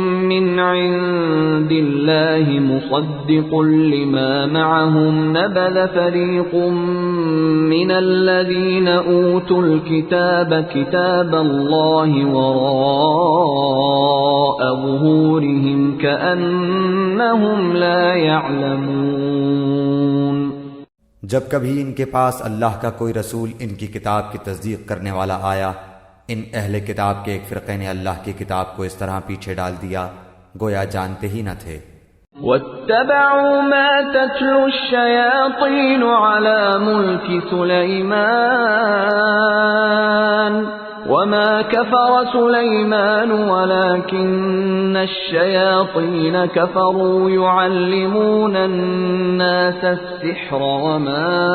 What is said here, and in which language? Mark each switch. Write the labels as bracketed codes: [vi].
[ar] من عند الله مصدق لما معهم نبذ فريق من الذين أوتوا الكتاب كتاب الله وراء ظهورهم كأنهم لا يعلمون۔ [ur] جب کبھی ان کے پاس اللہ کا کوئی رسول ان کی کتاب کی تصدیق کرنے والا آیا، ان اہل کتاب کے ایک فرقے نے اللہ کی کتاب کو اس طرح پیچھے ڈال دیا گویا جانتے ہی نہ تھے۔ [ar] واتبعوا ما تتلو الشياطين على ملك سليمان وما كفر سليمان ولكن الشياطين كفروا يعلمون الناس السحر وما